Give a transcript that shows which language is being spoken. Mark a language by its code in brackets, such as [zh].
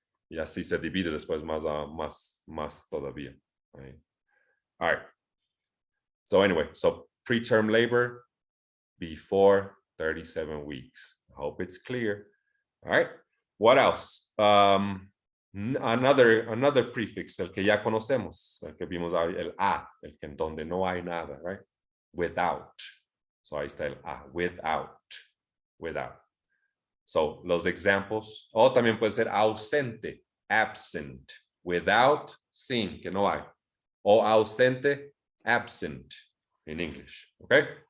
[es] Y así se divide después más todavía. [en] Right? All right. So anyway, so preterm labor before 37 weeks. I hope it's clear. All right. What else? Another prefix, [es] el que ya conocemos, el que vimos ahí, el a, el que en donde no hay nada, [en] right? Without. So [es] ahí está el a, [en] without. So [es] los [en] examples, [es] o también puede ser ausente, [en] absent, without, [es] sin, que no hay, o ausente, [en] absent, in English, okay?